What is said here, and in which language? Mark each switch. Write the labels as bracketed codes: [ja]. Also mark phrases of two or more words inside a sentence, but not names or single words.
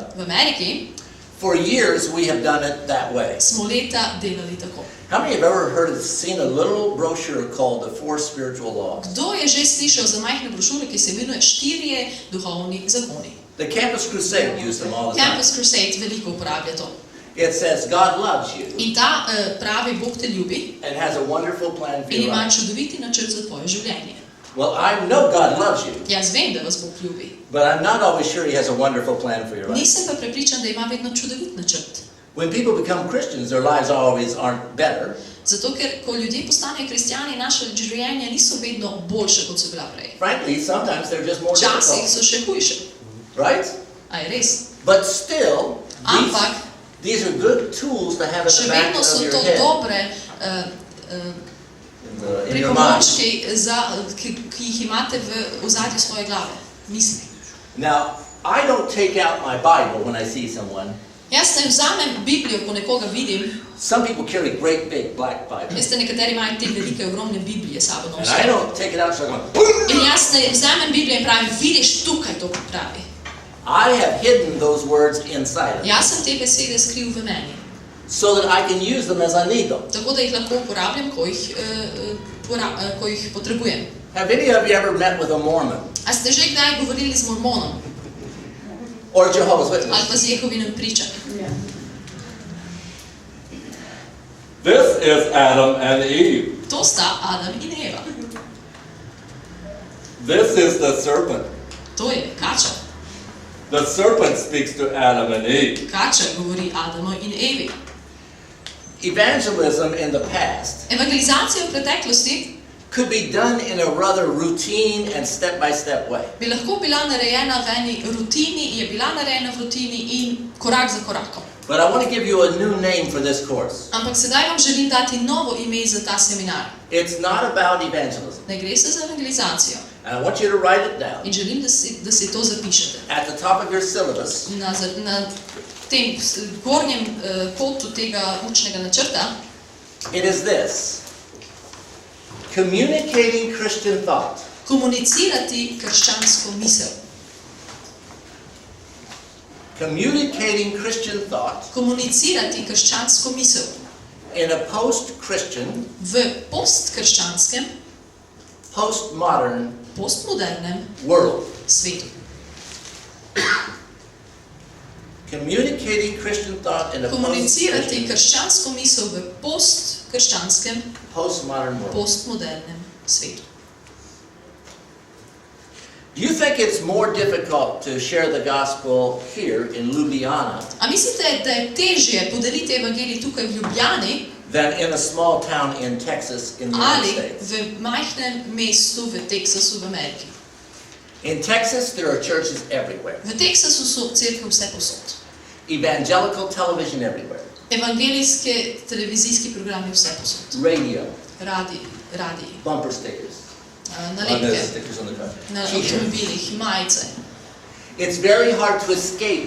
[sl] V Ameriki [en] for years we have done it that way. [sl] smo leta delali tako. [en] How many have ever seen a little brochure called The 4 Spiritual Laws? [sl] Kdo je že slišal za majhne brošure, ki se imenuje 4 duhovni zakoni? [en] The Campus Crusade used them all the time. [sl] Campus Crusade veliko uporablja to. [en] It says God loves you [sl] In ta pravi, Bog te ljubi [en] and has a wonderful plan for [sl] in [en] your [sl] ima [en] life. [sl] čudoviti načrt za tvoje življenje. [en] Well, I know God loves you, [sl] Jaz vem, da vas Bog ljubi. [en] but I'm not always sure He has a wonderful plan for your life. [sl] Nisem pa prepričan, da ima vedno čudovit načrt. [en] When people become Christians, their lives always aren't better. [sl] Zato, ker ko ljudje postanejo kristjani, naše življenja niso vedno boljše, kot so bila prej. [en] Frankly, sometimes they're just more [sl] Včasih [en] difficult, [sl] so še hujše. [en] right? [sl] A je res? [en] But still, [sl] Ampak [en] these are good tools to have at [sl] še [en] the back [sl] vedno [en] of [sl] so [en] your [sl] to [en] head, [sl] dobre [en] in your mind. [sl] pripomočki, ki jih imate v ozadju svoje glave, misli. [en] Now, I don't take out my Bible when I see someone. [sl] Jaz ne vzamem Biblijo, ko nekoga vidim. [en] Some people carry great big black Bibles. [sl] Veste, nekateri imajo te velike, ogromne Biblije sabo [en] And I [sl] nosijo. [en] don't take it out so I go, [sl] In jaz ne vzamem Biblijo in pravim, vidiš tukaj to pravi. [en] I have hidden those words inside of me [sl] Jaz sem te besede skril v meni, [en] so that I can use them as I need them. [sl] tako da jih lahko uporabljam, ko jih potrebujem. [en] Have any of you ever met with a Mormon [sl] A ste že kdaj govorili z mormonom [en] or Jehovah's [sl] ali [en] Witness? [sl] pa z Jehovinem pričanjem? [en] This is Adam and Eve. [sl] To sta Adam in Eva. [en] This is the serpent. [sl] To je kača. [en] The serpent speaks to Adam and Eve. [sl] Kača govori Adamu in Evi. [en] Evangelism in the past [sl] Evangelizacija v preteklosti [en] could be done in a rather routine and step-by-step way. [sl] bi lahko bila narejena v eni rutini, je bila narejena v rutini in korak za korakom. [en] But I want to give you a new name for this course. [sl] Ampak sedaj vam želim dati novo ime za ta seminar. [en] It's not about evangelism. [sl] Ne gre se za evangelizacijo. [en] And I want you to write it down. [sl] In želim, da si to zapišete. [en] At the top of your syllabus, [sl] Na tem gornjem kotu tega učnega načrta [en] it is this: communicating Christian thought. [sl] komunicirati krščansko misel. [en] Communicating Christian thought [sl] komunicirati krščansko misel [en] in a post-Christian, [sl] v postkrščanskem, [en] postmodern [sl] postmodernem [en] world. [sl] svetu. [en] Communicating Christian thought in a [sl] Komunicirati [en] post-Christian, [sl] krščansko misel v postkrščanskem, [en] postmodern world. [sl] postmodernem svetu. [en] Do you think it's more difficult to share the gospel here in Ljubljana [sl] A mislite, da je težje podeliti evangelij tukaj v Ljubljani [en] than in a small town in Texas in the United [sl] ali [en] States? [sl] v majhnem mestu v Teksasu v Ameriki? [en] In Texas, there are churches everywhere. [sl] V Teksasu so cerkve vse posod. [en] Evangelical television everywhere. [sl] Evangelijske televizijski programi vse posod. [en] Radio, [sl] Radiji, [en] bumper stickers, [sl] nalepke [en] stickers on the car. [sl] na [en] T-shirts. [sl] avtomobilih, majice. [en] It's very hard to escape